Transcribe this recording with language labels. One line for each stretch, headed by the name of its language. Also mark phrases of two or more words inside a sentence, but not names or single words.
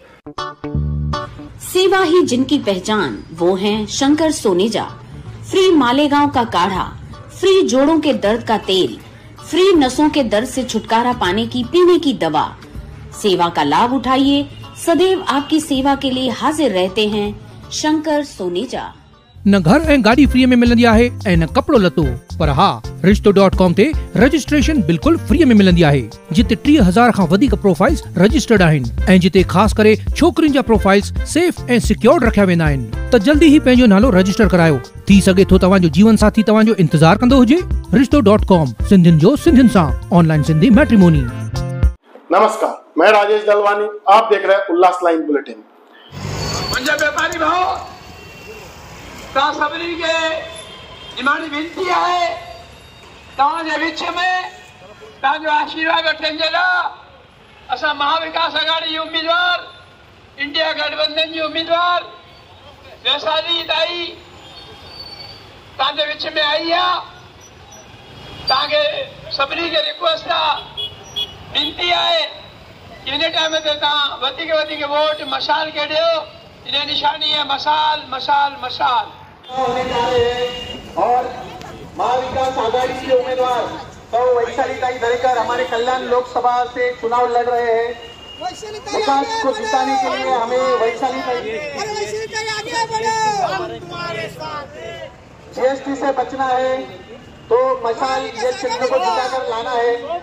Hindi: सेवा ही जिनकी पहचान, वो हैं शंकर सोनेजा। फ्री मालेगांव का काढ़ा, फ्री जोड़ों के दर्द का तेल, फ्री नसों के दर्द से छुटकारा पाने की पीने की दवा। सेवा का लाभ उठाइए, सदैव आपकी सेवा के लिए हाजिर रहते हैं शंकर सोनेजा।
Sindhi: न घर ऐं गाड़ी फ्री में मिलंदी आहे ऐं न कपड़ो लतो, पर हाँ रिश्तो.com ते रजिस्ट्रेशन बिल्कुल फ्री में मिलंदी आहे, जिते 3000 खां वधीक
English: profiles registered
Sindhi: आहिनि ऐं जिते ख़ास करे छोकरियुनि जा प्रोफाइल्स सेफ ऐं सिक्योर्ड रखिया वेंदा आहिनि। त जल्दी ही पंहिंजो नालो रजिस्टर करायो। थी सघे थो तव्हांजो जीवन साथी तव्हांजो इंतजार कंदो हुजे। रिश्तो.com, सिंधियुनि जो सिंधियुनि सां,
English: online Sindhi matrimony.
Hindi: नमस्कार, मैं राजेश दलवानी, आप देख रहे हैं उल्लास लाइन बुलेटिन।
Sindhi: पंजाब व्यापारी भाव सभिनी के निमाणी विनती है, तव्हांजे विच में तव्हांजो आशीर्वाद वठण जे लाइ असां महाविकास आघाड़ी जी उम्मीदवार, इंडिया गठबंधन जी उम्मीदवार वैशाली ताई तव्हांजे विच में आई आहे। तव्हांखे सभिनी खे रिक्वेस्ट आहे,
Hindi: विनती है कि
Sindhi: इन टाइम ते तव्हां वधीक वधीक वोट मशाल के ॾियो।
Hindi: इन्हें निशानी है मशाल मशाल मशाल। होने जा रहे हैं और महाविकास आघाड़ी के उम्मीदवार तो वैशाली ताई दरेकर हमारे कल्याण लोकसभा से चुनाव लड़ रहे हैं। विकास को जिताने के लिए हमें वैशाली ताई जीएसटी से बचना है, तो मशाल ये चिन्ह को जिताकर लाना है।